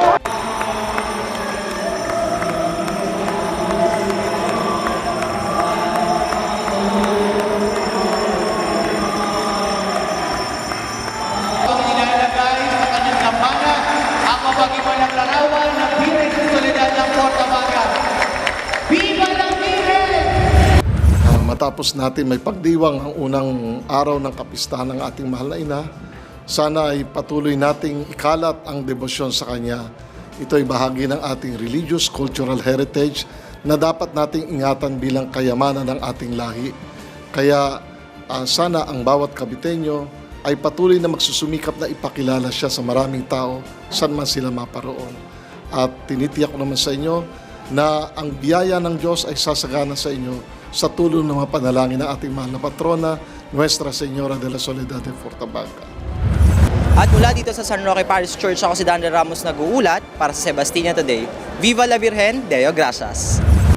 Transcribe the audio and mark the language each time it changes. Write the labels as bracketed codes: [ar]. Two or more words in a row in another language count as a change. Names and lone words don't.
[tl] Ang nilalagay sa kanyang lampanan ang mapagimanang larawan ng Birhen sa Soledad ng Portabaga. [es] Viva la Virgen! [tl] Matapos natin may pagdiwang ang unang araw ng kapistahan ng ating mahal na ina, sana ay patuloy nating ikalat ang debosyon sa Kanya. Ito ay bahagi ng ating [en] religious cultural heritage [tl] na dapat nating ingatan bilang kayamanan ng ating lahi. Kaya sana ang bawat Caviteño ay patuloy na magsusumikap na ipakilala siya sa maraming tao saan man sila maparoon. At tinitiyak ko naman sa inyo na ang biyaya ng Diyos ay sasagana sa inyo sa tulong ng mga panalangin ng ating mahal na patrona, Nuestra Señora de la Soledad de Portabaga. At mula dito sa San Roque Parish Church, ako si Dandre Ramos nag-uulat para sa Sebastian Today. [es] Viva la Virgen, [la] Deo Gracias!